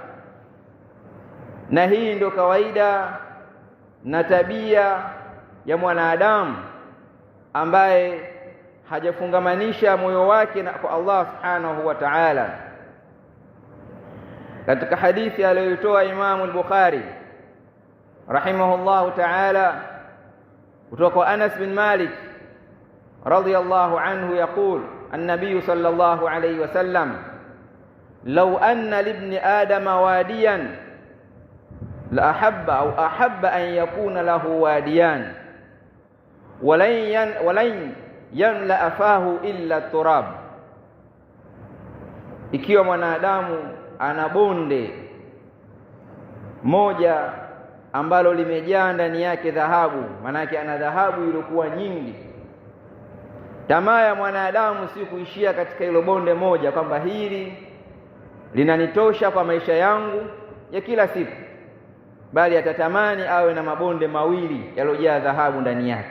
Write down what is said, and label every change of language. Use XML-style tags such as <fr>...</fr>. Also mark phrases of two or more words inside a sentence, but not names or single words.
<sw>Na hii ndio kawaida na tabia ya mwanadamu ambaye hajafungamanisha moyo wake kwa Allah</sw> <ar>سبحانه وتعالى.</ar> <sw>Katika hadithi aliyotoa Imam al-Bukhari</sw> <ar>رحمه الله تعالى</ar> <sw>kutoka kwa Anas bin Malik</sw> <ar>رضي الله عنه يقول النبي صلى الله عليه وسلم لو أن لابن آدم واديا لأحب أن يكون له واديا ولن يملأ فاه إلا تراب.</ar> <sw>Ikiwa mwanadamu ana bonde moja ambalo limejaa ndani yake dhahabu, manake ana dhahabu iliyokuwa nyingi, tamaa ya mwanadamu si kuishia katika hilo bonde moja kwamba hili linanitosha kwa maisha yangu ya kila siku, bali atatamani awe na mabonde mawili yaliyojaa dhahabu ndani yake.</sw>